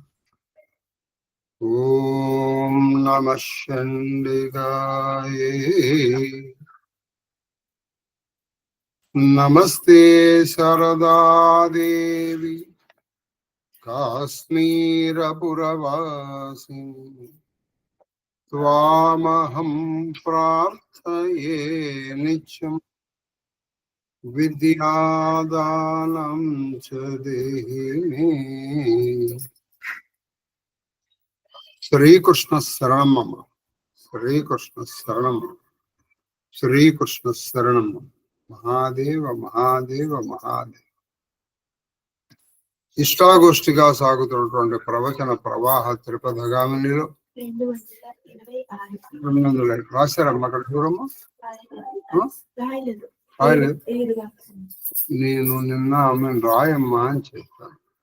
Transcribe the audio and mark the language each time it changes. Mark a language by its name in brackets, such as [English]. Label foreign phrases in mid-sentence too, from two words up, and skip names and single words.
[Sanskrit] ओम नमः चंडिकाय नमस्ते शारदा देवी काश्मीरपुरवासिनी त्वामहं प्रार्थये नित्यं विद्यादानं च देहि मे। श्रीकृष्ण शरणं मम, श्रीकृष्ण शरणं, श्रीकृष्ण शरणं। महादेव महादेव महादेव। [Telugu] ఇష్టాగోష్ఠిగా సాగుతున్నటువంటి ప్రవచన ప్రవాహ త్రిపథగామినిలో 200 రాశారమ్మ. అక్కడ చూడమ్మా, నేను నిన్న ఆమెను రాయమ్మా అని చెప్పాను.